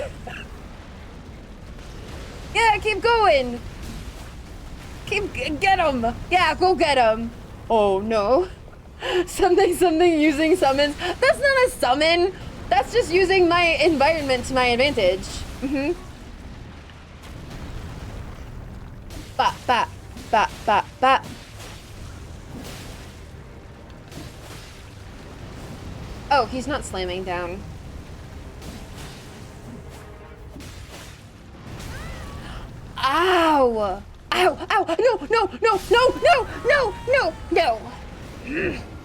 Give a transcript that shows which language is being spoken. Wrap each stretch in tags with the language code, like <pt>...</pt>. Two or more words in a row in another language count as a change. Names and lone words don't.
<en>Yeah, keep going. Get him. Yeah, go get him. Oh no. Something using summons. That's not a summon. That's just using my environment to my advantage. Mm-hmm. Bat, bat, bat, bat, bat. Oh, he's not slamming down. Ow! Ow! Ow! No! No! No! No! No! No! No! No!</en>